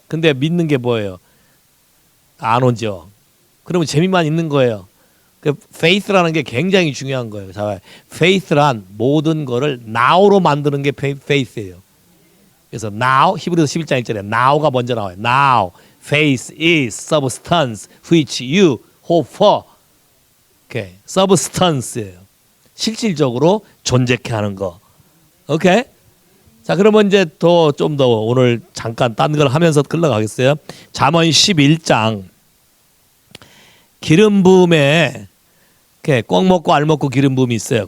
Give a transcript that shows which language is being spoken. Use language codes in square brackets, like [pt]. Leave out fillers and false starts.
[ko] 근데 믿는 게 뭐예요? 안 오죠. 그러면 재미만 있는 거예요. 그 faith라는 게 굉장히 중요한 거예요. 자, faith란 모든 거를 now로 만드는 게 faith예요. 그래서 now 히브리서 11장 1절에 now가 먼저 나와요. [en] Now faith is substance which you hope for. [ko] 오케이. substance예요. 실질적으로 존재케 하는 거. 오케이? 자, 그러면 이제 좀 더 오늘 잠깐 딴 걸 하면서 흘러가겠어요. 잠언 11장 기름 부음에 꿩 먹고 알 먹고 기름 부음이 있어요.